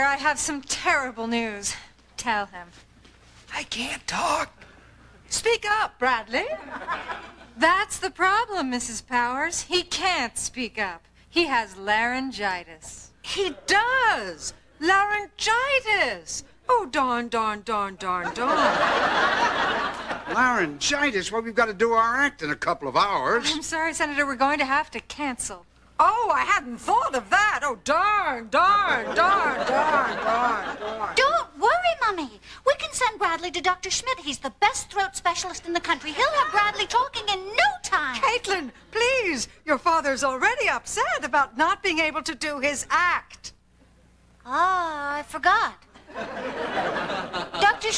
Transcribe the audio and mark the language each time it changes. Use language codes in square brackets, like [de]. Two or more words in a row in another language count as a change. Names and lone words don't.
[en] I have some terrible news. Tell him. I can't talk. Speak up, Bradley. That's the problem, Mrs. Powers. He can't speak up. He has laryngitis. He does. Laryngitis. Oh, darn, darn, darn, darn, darn. Laryngitis? Well, we've got to do our act in a couple of hours. I'm sorry, Senator. We're going to have to cancel. Oh, I hadn't thought of that. Oh, darn, darn, darn, darn, darn, darn. Don't worry, Mummy. We can send Bradley to Dr. Schmidt. He's the best throat specialist in the country. He'll have Bradley talking in no time. Caitlyn, please. Your father's already upset about not being able to do his act. Ah, I forgot. Dr.